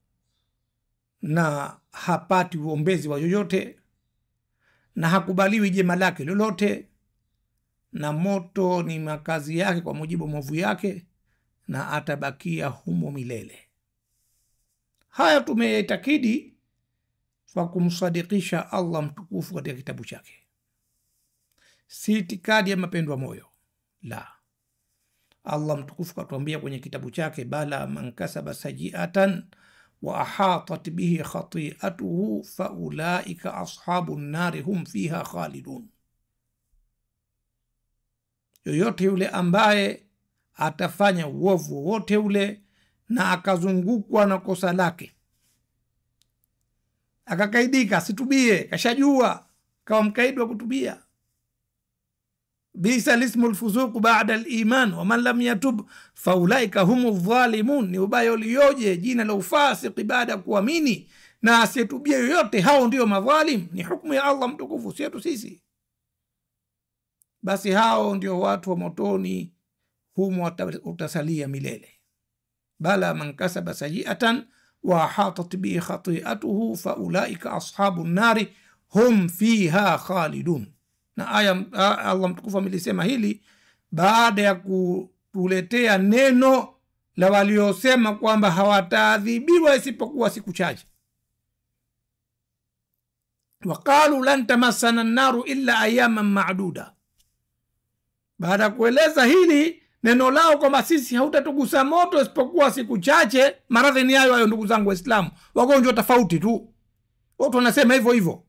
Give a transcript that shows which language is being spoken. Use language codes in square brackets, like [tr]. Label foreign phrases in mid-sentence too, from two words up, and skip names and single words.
[sw] na hapati uombezi wa yoyote, na hakubaliwi jema lake lolote, na moto ni makazi yake kwa mujibu wa maovu yake, na atabakia humo milele. Haya tumeitakidi kwa kumsadikisha Allah mtukufu katika kitabu chake, si itikadi ya mapendo ya moyo, la. Allah mtukufu katuambia kwenye kitabu chake, [ar] بلى من كسب سيئة وأحاطت به خطيئته فأولئك أصحاب النار هم فيها خالدون. [sw] Yoyote yule ambaye atafanya uovu wote ule na akazungukwa na kosa lake, akakaidika, situbie, kashajua, kawa mkaidi wa kutubia, [ar] بئس الاسم الفسوق بعد الإيمان ومن لم يتب فأولئك هم الظالمون. [sw] Ni ubaya ulioje jina la ufasiki baada ya kuamini, na asiyetubia yoyote, hao ndio madhalim. Ni hukumu ya Allah mtukufu, si yetu sisi. Basi hao ndio watu wa motoni, humo utasalia milele. [ar] بلى من كسب سيئة وحاطت بخطيئته فأولئك أصحاب النار هم فيها خالدون. [sw] Na aya Allah mtukufu amelisema hili baada ya kutuletea neno la waliosema kwamba hawataadhibiwa isipokuwa siku chache. [ar] وقالوا لن تمسنا النار إلا أياما معدودة. [sw] Baada ya kueleza hili neno lao kwamba sisi hautatugusa moto isipokuwa siku chache, maradhi ni hayo ndugu zangu Waislamu, wagonjwa tofauti tu, watu wanasema hivyo hivyo.